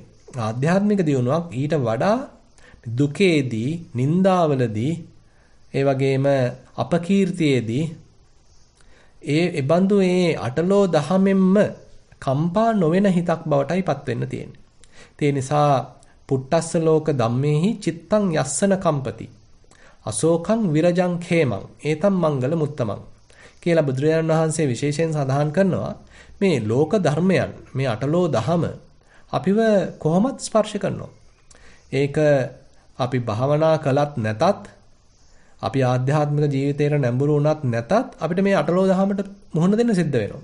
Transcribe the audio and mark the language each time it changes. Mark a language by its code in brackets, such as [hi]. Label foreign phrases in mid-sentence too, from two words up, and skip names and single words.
[si] ආධ්‍යාත්මික දියුණුවක් ඊට වඩා දුකේදී, නිന്ദාවලදී, ඒ වගේම අපකීර්තියේදී ඒ බඳු ඒ අටලෝ දහමෙන්ම කම්පා නොවන හිතක් බවටයිපත් වෙන්න තියෙන්නේ. ඒ නිසා [pi] පුට්ටස්ස ලෝක ධම්මේහි චිත්තං යස්සන කම්පති. අශෝකං විරජං khemං ඒතම් මංගල මුත්තමං [si] කියලා බුදුරජාණන් වහන්සේ විශේෂයෙන් සඳහන් කරනවා මේ ලෝක ධර්මයන්, මේ අටලෝ දහම අපිව කොහොමත් ස්පර්ශ කරනවා. ඒක අපි භාවනා කළත් නැතත්, අපි ආධ්‍යාත්මික ජීවිතේට නැඹුරු වුණත් නැතත් අපිට මේ අටලෝ දහමට මුහුණ දෙන්න සිද්ධ වෙනවා.